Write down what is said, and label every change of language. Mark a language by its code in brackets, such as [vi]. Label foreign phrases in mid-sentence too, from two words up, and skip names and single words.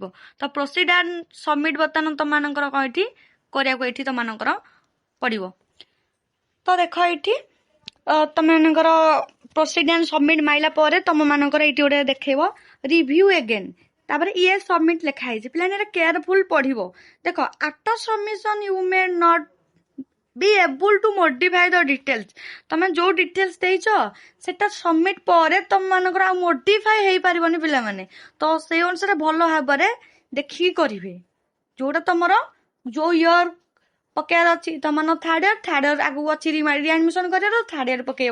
[or] ତ [en] proceed and submit [or] ବର୍ତ୍ତମାନ ତମମାନଙ୍କର କଣ ଏଠି କରିବାକୁ ଏଠି ତମମାନଙ୍କର ପଡିବ। ତ ଦେଖ ଏଇଠି ତମମାନଙ୍କର [en] proceed and submit [or] ମାଇଲା ପରେ ତମମାନଙ୍କର ଏଇଠି ଗୋଟେ ଦେଖେଇବ [en] review again, [or] ତାପରେ [en] yes submit [or] ଲେଖା ହେଇଛି। ପିଲାମାନେ ଏଟା କେୟାରଫୁଲ ପଢିବ। ଦେଖ [en] after submission you may not be able to modify the details। [or] ତମେ ଯୋଉ ଡିଟେଲ୍ସ ଦେଇଛ ସେଟା ସବମିଟ୍ ପରେ ତମମାନଙ୍କର ଆଉ ମୋଡିଫାଏ ହେଇପାରିବନି ପିଲାମାନେ। ତ ସେଇ ଅନୁସାରେ ଭଲ ଭାବରେ ଦେଖିକି କରିବେ, ଯୋଉଟା ତମର ଯୋଉ ଇୟର ପକେଇବାର ଅଛି, ତମର [en] third year [or] ଆଗକୁ ଅଛି ରିଆଡମିସନ କରିବାର, [en] third year [or] ପକେଇବ।